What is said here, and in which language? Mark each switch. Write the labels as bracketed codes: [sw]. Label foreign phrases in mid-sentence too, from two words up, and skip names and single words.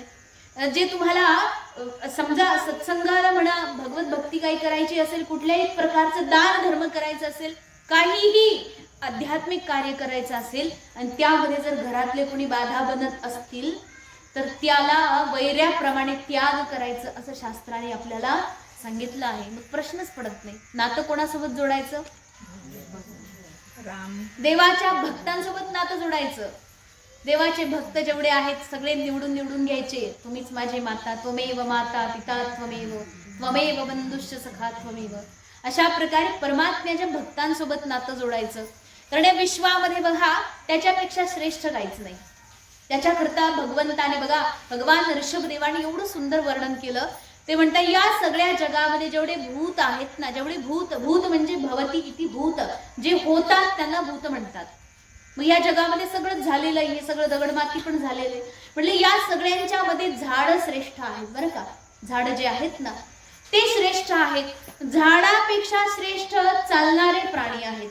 [mr] जे तुम्हाला समजा सत्संगाला म्हणा, भगवत भक्ती काही करायची असेल, कुठल्याही प्रकारचं दान धर्म करायचं असेल, काहीही आध्यात्मिक कार्य करायचं असेल आणि त्यामध्ये जर घरातले कोणी बाधा बनत असतील तर त्याला वैर्याप्रमाणे त्याग करायचं असं शास्त्राने आपल्याला सांगितलं आहे. मग प्रश्नच पडत नाही. नातं कोणासोबत जोडायचं? राम. देवाच्या भक्तांसोबत नातं जोडायचं. देवाचे भक्त जेवढे आहेत सगळे निवडून निवडून घ्यायचे. तुम्हीच माझी माता, [sa] त्वमेव माता पिता त्वमेव, त्वमेव बंधुश्च सखा त्वमेव. [mr] अशा प्रकारे परमात्म्याच्या भक्तांसोबत नातं जोडायचं. कारण या विश्वामध्ये बघा त्याच्यापेक्षा श्रेष्ठ काहीच नाही. त्याच्याकरता भगवंताने बघा, भगवान ऋषभदेवाने एवढं सुंदर वर्णन केलं. ते म्हणतात या सगळ्या जगामध्ये जेवढे भूत आहेत ना, जेवढे भूत म्हणजे [sa] भवती इति भूत, [mr] जे होतात त्यांना भूत म्हणतात. मग या जगामध्ये सगळं झालेलं आहे, हे सगळं दगडमाती पण झालेलं आहे. म्हणजे या सगळ्यांच्या मध्ये झाड श्रेष्ठ आहेत बरं का. झाड जे आहेत ना ते श्रेष्ठ आहेत. झाडापेक्षा श्रेष्ठ चालणारे प्राणी आहेत.